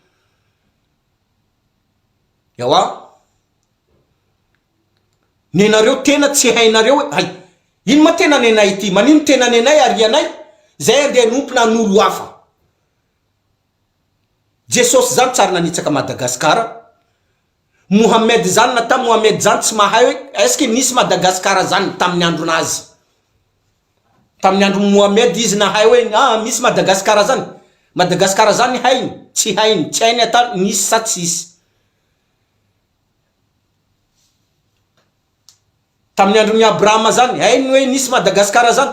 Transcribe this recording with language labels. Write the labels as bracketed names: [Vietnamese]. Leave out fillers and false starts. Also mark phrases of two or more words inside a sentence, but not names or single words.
[Malagasy] Yawa nenareo tena tsy hainareo hay ino ma tena nenay ity, manino tena nenay arianay zay andeha nompona n'olo hafa. Jesosy zany tsara nanitsaka Madagasikara. Mohamed zany nata Mohamed zany tsy mahay hoe [French] est-ce que [Malagasy] nisy Madagasikara zany tamin'ny andronazy. Tamin'ny andro Mohamed izy nahay hoe misy Madagasikara zany. Madagasikara zany hainy, tsy hainy ata nisy sa tsisy. Tamin'ny andron'ny Abrahama zany hainy hoe nisy Madagasikara zany.